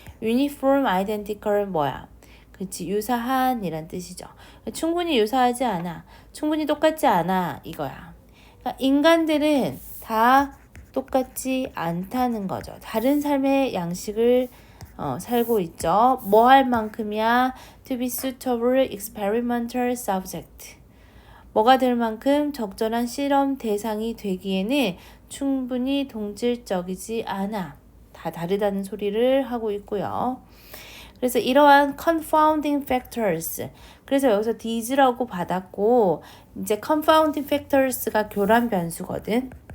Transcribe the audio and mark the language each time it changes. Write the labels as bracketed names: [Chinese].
[Korean] uniform, identical 그치, 유사한 이란 뜻이죠. 충분히 유사하지 않아. 충분히 똑같지 않아 이거야. 그러니까 인간들은 다 똑같지 않다는 거죠. 다른 삶의 양식을 살고 있죠. 뭐 할 만큼이야? [English] To be suitable experimental subject. [Korean] 뭐가 될 만큼 적절한 실험 대상이 되기에는 충분히 동질적이지 않아. 다 다르다는 소리를 하고 있고요. 그래서 이러한 confounding factors. 그래서 여기서 these라고 받았고 이제 confounding factors가 교란 변수거든.